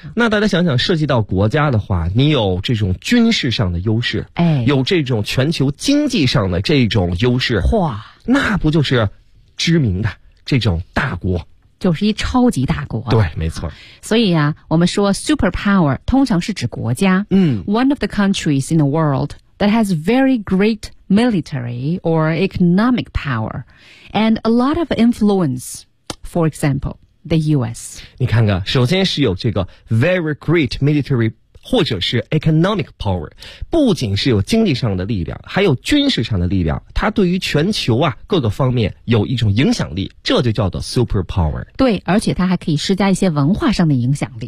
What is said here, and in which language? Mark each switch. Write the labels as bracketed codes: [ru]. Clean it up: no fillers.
[zh] 那大家想想，涉及到国家的话，你有这种军事上的优势，哎，有这种全球经济上的这种优势，哇，那不就是知名的这种大国，就是一超级大国，对，没错。所以啊，我们说 superpower 通常是指国家，嗯 [en] ，one of the countries in the world that has very great military or economic power and a lot of influence. For example, the U.S. [zh] 你看看，首先是有这个 [en] very great military [zh] 或者是 [en] economic power， [zh] 不仅是有经济上的力量，还有军事上的力量，它对于全球啊各个方面有一种影响力，这就叫做 super power。对，而且它还可以施加一些文化上的影响力，